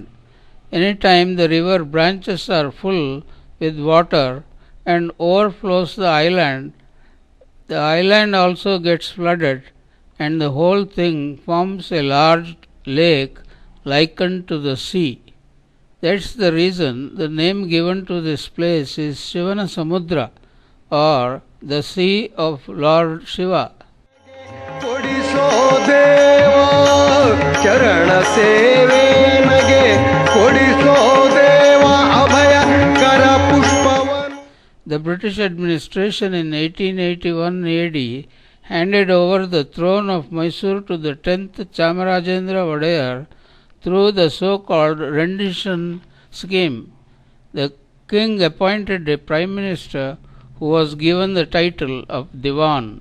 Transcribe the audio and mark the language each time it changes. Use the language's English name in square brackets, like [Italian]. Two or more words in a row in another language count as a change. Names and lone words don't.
[English] Anytime the river branches are full with water and overflows the island also gets flooded, and the whole thing forms a large lake likened to the sea. That's the reason the name given to this place is Shivanasamudra, or the sea of Lord Shiva. [Kannada] ಚರಣ ಸೇವೆ ನಗೆ ಕೊಡಿಸೋ ದೇವ ಅಭಯ ಕರ ಪುಷ್ಪವನ್. [English] The British administration in 1881 AD handed over the throne of Mysore to the 10th Chamarajendra Wadeyar through the so-called rendition scheme. The king appointed a prime minister who was given the title of Diwan.